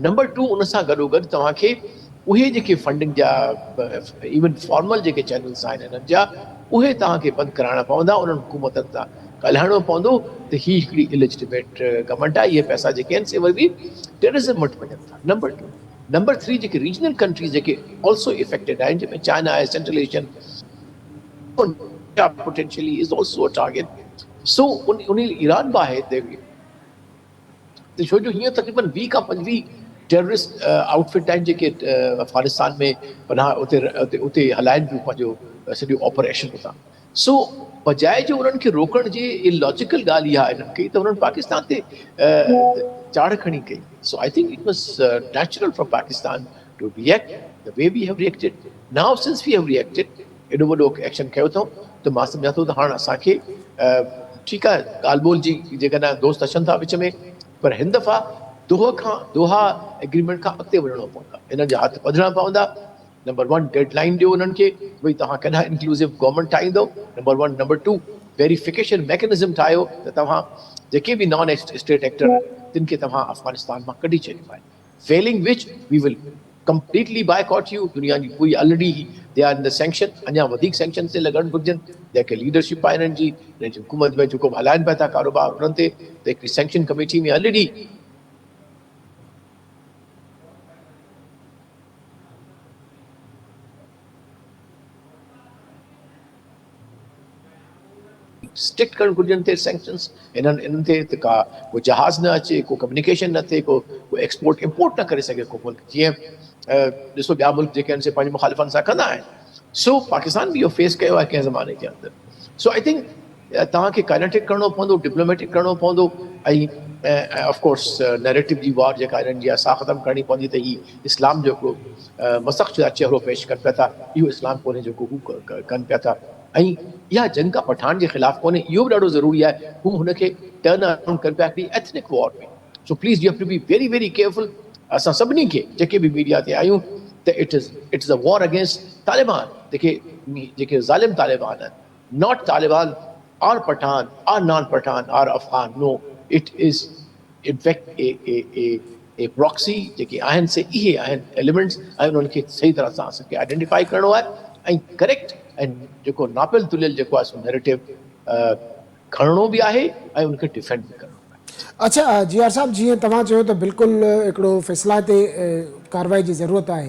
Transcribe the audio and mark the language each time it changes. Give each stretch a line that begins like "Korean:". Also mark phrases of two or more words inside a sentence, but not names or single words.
Sindhi: नंबर 2, उन सां गॾोगॾु तव्हांखे उहे जेके फंडिंग जा
English: even formal
Sindhi: जेके चैनल्स आहिनि हिननि जा, उहे तव्हांखे बंदि कराइणा पवंदा, उन्हनि हुकूमतनि सां ॻाल्हाइणो पवंदो त ही हिकिड़ी
English: illegitimate government
Sindhi: आहे, इहे पैसा जेके आहिनि से वरी टेररिज्म वटि वञनि था, नंबर 2। नंबर 3, जेके
English: regional countries
Sindhi: जेके
English: also affected
Sindhi: आहिनि, जंहिंमें चाइना आहे,
English: Central Asian potentially is also a target.
Sindhi: So उन ईरान बि आहे त छो जो हीअं तक़रीबन 20 खां 25
English: terrorist outfit
Sindhi: आहिनि जेके अफगानिस्तान में पनाह उते हलाइनि पियूं पंहिंजो सॼो ऑपरेशन उतां। सो बजाए जो उन्हनि खे रोकण जी इलॉजिकल ॻाल्हि इहा इन्हनि कई त उन्हनि पाकिस्तान ते चाढ़ खणी कई।
English: So I think it was natural for Pakistan to react the way we have reacted. Now since we have reacted,
Sindhi: एॾो वॾो एक्शन कयो अथऊं, त मां सम्झां थो त हाणे असांखे ठीकु आहे ॻाल्हि ॿोल जी जेकॾहिं दोस्त अचनि था विच में, पर हिन दफ़ा दोहा एग्रीमेंट खां अॻिते वञिणो पवंदा, हिन जा हथ ॿधणा पवंदा। नंबर 1, डेडलाइन ॾियो उन्हनि खे भई तव्हां कॾहिं
English: inclusive government
Sindhi: ठाहींदो, नंबर 1। नंबर 2,
English: verification mechanism
Sindhi: ठाहियो त तव्हां जेके बि
English: non state actor
Sindhi: तिन खे तव्हां अफगानिस्तान मां कढी छॾियो आहे।
English: failing which we will completely boycott you।
Sindhi: दुनिया जी पूरी
English: already they are in the sanction,
Sindhi: अञा वधीक सैंक्शन ते लॻणु घुरिजनि, जेके लीडरशिप आहे हिननि जी हुकूमत में जेको हलाइनि पिया था कारोबार उन्हनि ते, त हिकिड़ी
English: sanction committee
Sindhi: में ऑलरेडी स्ट्रिक्ट करणु घुरिजनि ते सैंक्शन्स इन्हनि ते, त का को जहाज़ न अचे, को कम्युनिकेशन न थिए, को
English: export import
Sindhi: न करे सघे को मुल्क, जीअं ॾिसो ॿिया मुल्क जेके आहिनि से पंहिंजे मुखालिफ़नि सां कंदा आहिनि। सो पाकिस्तान बि इहो फेस कयो आहे कंहिं ज़माने जे अंदरि। सो
English: I think
Sindhi: तव्हांखे काइनेटिक करिणो पवंदो, डिप्लोमेटिक करिणो पवंदो, ऐं
English: of course narrative
Sindhi: जी वार जेका हिननि जी आहे सा ख़तमु करणी पवंदी त ही इस्लाम जेको मसख़ जा चहिरो पेश कनि पिया था, इहो इस्लाम कोन्हे जेको हू कनि पिया था। ऐं इहा जंग का पठान जे ख़िलाफ़ कोन्हे, इहो बि ॾाढो ज़रूरी आहे, हू हुनखे
English: turn around
Sindhi: कनि पिया हिकिड़ी
English: ethnic war
Sindhi: में।
English: So please you have to be very very careful.
Sindhi: असां सभिनी खे जेके बि मीडिया ते आहियूं त
English: it is a war against Taliban,
Sindhi: जेके ज़ालिम तालिबान आहिनि,
English: not Taliban or Pathan or non Pathan or Afghan, no, it is in fact a proxy
Sindhi: जेके आहिनि से इहे आहिनि एलिमेंट्स, ऐं उन्हनि खे सही तरह सां असांखे आइडेंटिफाई करिणो आहे ऐं करेक्ट ऐं जेको नापियल तुलियल जेको आहे सो नैरेटिव खणणो बि आहे ऐं उनखे डिफेंड बि करिणो आहे। अच्छा जीआर साहब, जीअं तव्हां चयो त बिल्कुलु हिकिड़ो फ़ैसिला ते कार्रवाई जी ज़रूरत आहे।